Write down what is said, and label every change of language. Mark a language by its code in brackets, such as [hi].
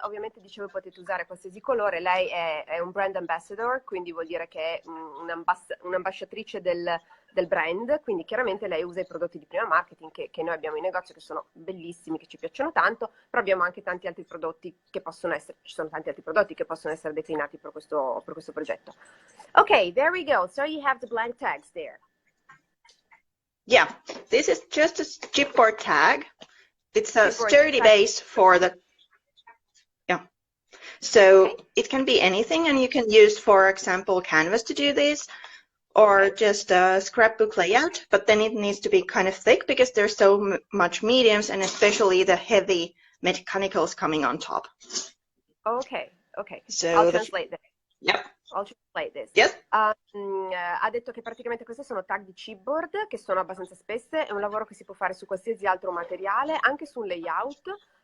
[it] Ovviamente dicevo potete usare qualsiasi colore. Lei è un brand ambassador, quindi vuol dire che è un'ambasciatrice del brand, quindi chiaramente lei usa i prodotti di prima marketing che noi abbiamo in negozio, che sono bellissimi, che ci piacciono tanto, però abbiamo anche tanti altri prodotti che possono essere, ci sono tanti altri prodotti che possono essere declinati per questo progetto. [en] Ok, there we go. So you have the blank tags there. yeah, this is just a chipboard tag. It's a Chipboard sturdy tag. base for the, yeah. So it can be anything, and you can use, for example, canvas to do this, or just a scrapbook layout, but then it needs to be kind of thick because there's so much mediums, and especially the heavy mechanicals coming on top. Ok. So I'll translate this. Yep. I'll translate this. Yes. [it] Ha detto che praticamente queste sono tag di chipboard che sono abbastanza spesse, è un lavoro che si può fare su qualsiasi altro materiale, anche su un layout.